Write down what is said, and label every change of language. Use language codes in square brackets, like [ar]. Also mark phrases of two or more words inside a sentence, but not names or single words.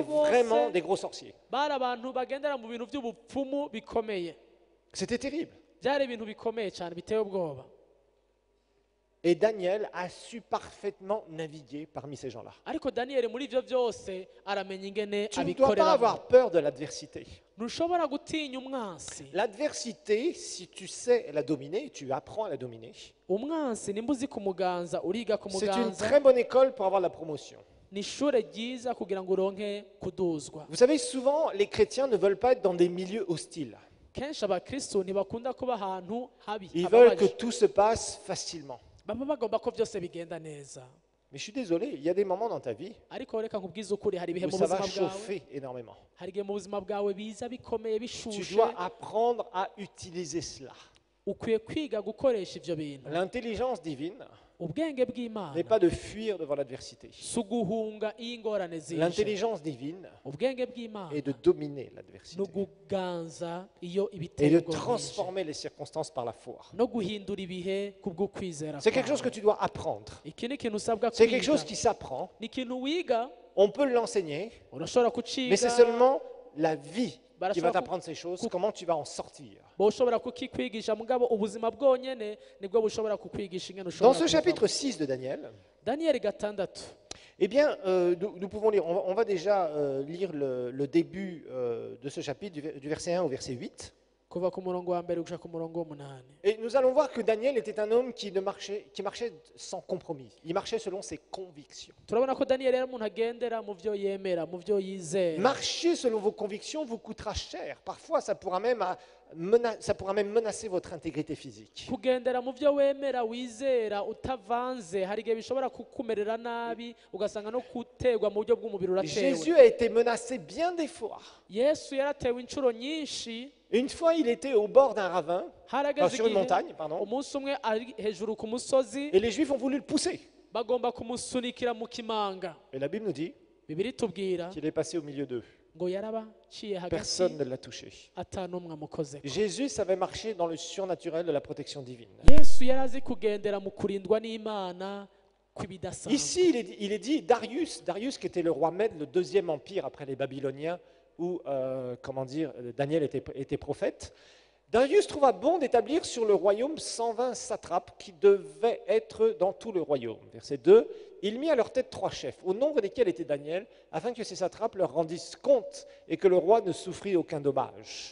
[rn] Abo bose- [fr] vraiment des gros sorciers. [rn] bari abantu bagendera mu bintu by'ubupfumu bikomeye. [fr] C'était terrible. [rn] byari ibintu bikomeye cyane biteye ubwoba. [fr] Et Daniel a su parfaitement naviguer parmi ces gens-là. [rn] ariko daniyeli muri ibyo byose aramenya ingene [fr] Tu ne dois pas [rn] abikoreramo. [fr] avoir peur de l'adversité. [rn] ntushobora gutinya umwansi. [fr] L'adversité, si tu sais la dominer, tu apprends à la dominer. [rn] umwansi nimba uzi kumuganza uriga [fr] C'est une [rn] kumuganza. [fr] très bonne école pour avoir la promotion. [rn] ni ishure ryiza kugira ngo uronke kuduzwa. [fr] Vous savez, souvent, les chrétiens ne veulent pas être dans des milieux hostiles. [rn] kenshi abakristo ntibakunda kuba ahantu habi [fr] Ils veulent que [rn] hababaje. [fr] tout se passe facilement. [rn] baba bagomba ko byose bigenda neza. [fr] Mais je suis désolé, il y a des moments dans ta vie [rn] ariko reka nkubwize ukuri, hari ibihe [fr] où [rn] mu [fr] ça va [rn] buzima bwawe, [fr] chauffer énormément. [rn] hari igihe mu buzima bwawe biza bikomeye [fr] Tu [rn] bishushe. [fr] dois apprendre à utiliser cela. [rn] ukwiye kwiga gukoresha ibyo bintu. [fr] L'intelligence divine [rn] ubwenge bw'imana [fr] n'est pas de fuir devant l'adversité. [rn] si uguhunga iyo ingorane zije. [fr] L'intelligence divine [rn] ubwenge bw'imana [fr] est de dominer [rn] ni [fr] l'adversité [rn] uguganza iyo [fr] et [rn] ibiteye [fr] de [rn] ubwoba bwije. [fr] transformer les circonstances par la foi. [rn] no guhindura ibihe kubw'ukwizera [fr] C'est quelque chose que [rn] kwawe. [fr] tu dois apprendre. [rn] iki ni ikintu usabwa [fr] C'est quelque [rn] kwiga. [fr] chose qui s'apprend. [rn] ni ikintu wiga, [fr] On peut l'enseigner, [rn] urashobora [fr] mais [rn] kuciga, [fr] c'est seulement la vie qui va [rn] Barashobora [fr] t'apprendre ces choses, comment tu vas en sortir. [rn] ushobora kukikwigisha mugabo ubuzima bwonyene nibwo bushobora kukwigisha ingene [fr] Dans [rn] ushobora [fr] ce [rn] kubivamo. [fr] chapitre 6 de Daniel, [rn] daniyeli 6 [fr] eh bien, nous pouvons lire, on va déjà lire le début de ce chapitre, du verset 1 au verset 8. [rn] kuva ku murongo wa mbere gushika ku murongo w'8. [fr] Et nous allons voir que Daniel était un homme qui marchait sans compromis. Il marchait selon ses convictions. [rn] turabona ko daniyeli yari umuntu agendera mu byo yemera, mu byo yizera. [fr] Marcher selon vos convictions vous coûtera cher. Parfois, ça pourra même menacer votre intégrité physique. [rn] kugendera mu byo wemera wizera utavanze hari igihe bishobora kukumerera nabi ugasanga no gutegwa mu buryo bw'umubiri uratewe. [fr] Jésus a été menacé bien des fois. [rn] yesu yaratewe inshuro nyinshi. [fr] Une fois, il était au bord d'un ravin, [rn] harageze [fr] sur une [rn] igihe [fr] montagne, pardon, [rn] umunsi umwe ari hejuru ku musozi [fr] et les Juifs ont voulu le pousser. [rn] bagomba kumusunikira mu kimanga. [fr] Et la Bible nous dit [rn] bibiri tubwira [fr] qu'il est passé au milieu d'eux. [rn] ngo yarabaciye hagati [fr] Personne ne l'a touché. [rn] atanumwe amukozeko. [fr] Jésus savait marcher dans le surnaturel de la protection divine. [rn] yesu yari azi kugendera mu kurindwa n'imana kw'ibidasanzwe. [fr] Ici, il est dit Darius qui était le roi Mède, le deuxième empire après les Babyloniens, où Daniel était prophète. Darius trouva bon d'établir sur le royaume 120 satrapes qui devaient être dans tout le royaume. Verset 2, il mit à leur tête 3 chefs, au nombre desquels était Daniel, afin que ces satrapes leur rendissent compte et que le roi ne souffrit aucun dommage.